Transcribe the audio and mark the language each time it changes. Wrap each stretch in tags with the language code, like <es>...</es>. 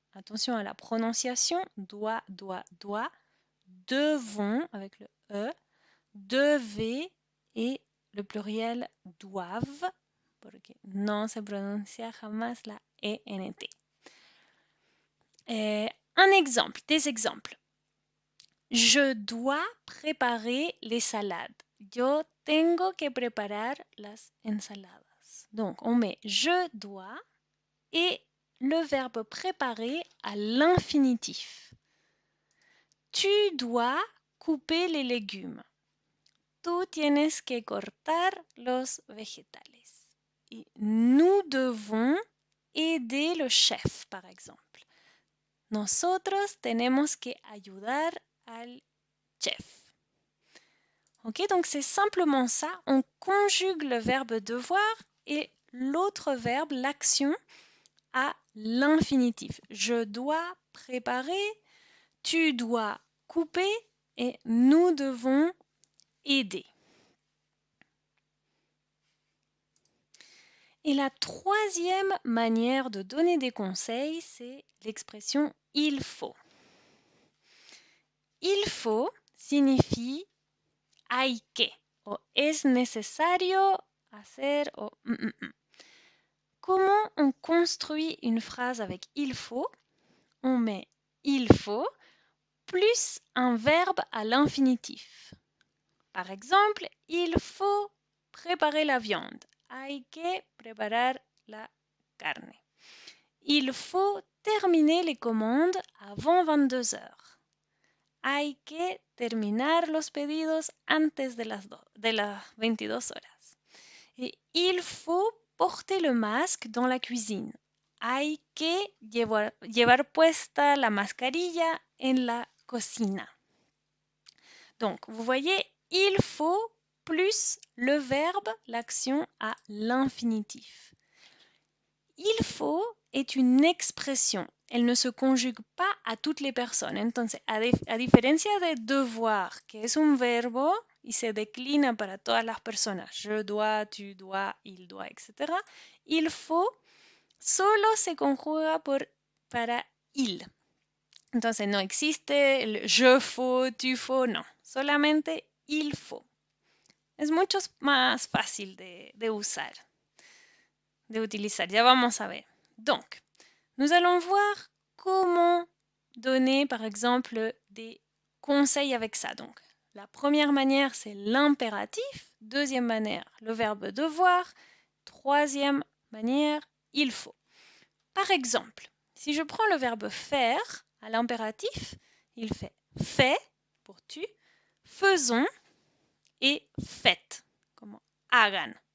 <fr>Attention à la prononciation, doit, devons avec le E, devez et le pluriel doivent,</fr> <es>porque no se pronuncia jamás la ENT.</es> <fr>Un exemple, des exemples. Je dois préparer les salades.</fr> <es>Yo tengo que preparar las ensaladas.</es> <fr>Donc, on met je dois et le verbe préparer à l'infinitif. Tu dois couper les légumes.</fr> <es>Tú tienes que cortar los vegetales.</es> <fr>Et nous devons aider le chef, par exemple.</fr> <es>Nosotros tenemos que ayudar al chef.</es> <fr>Ok, donc c'est simplement ça. On conjugue le verbe devoir et l'autre verbe, l'action, à l'infinitif. Je dois préparer, tu dois couper et nous devons aider. Et la troisième manière de donner des conseils, c'est l'expression il faut. Il faut signifie</fr> <es>hay que o es necesario hacer o</es> <fr>Comment on construit une phrase avec il faut? On met il faut plus un verbe à l'infinitif. Par exemple, il faut préparer la viande.</fr> <es>Hay que preparar la carne.</es> <fr>Il faut terminer les commandes avant 22 heures.</fr> <es>Hay que terminar los pedidos antes de las 22 horas.</es> <fr>Et il faut porter le masque dans la cuisine.</fr> <es>Hay que llevar puesta la mascarilla en la cocina.</es> <fr>Donc, vous voyez, il faut plus le verbe, l'action à l'infinitif. Il faut est une expression. Elle ne se conjugue pas à toutes les personnes.</fr> <es>Entonces, a diferencia de devoir, que es un verbo y se declina para todas las personas,</es> <fr>je dois, tu dois, il doit, etc.</fr> <es>Il faut solo se conjuga para il. Entonces, no existe el je faut, tu faut, no. Solamente il faut. Es mucho más fácil de usar. de utilizar. Ya vamos a ver.</es> <fr>Donc, nous allons voir comment donner, par exemple, des conseils avec ça. Donc, la première manière, c'est l'impératif. Deuxième manière, le verbe devoir. Troisième manière, il faut. Par exemple, si je prends le verbe faire à l'impératif, il fait fait pour tu, faisons et faites,</fr> <es>como hagan.</es>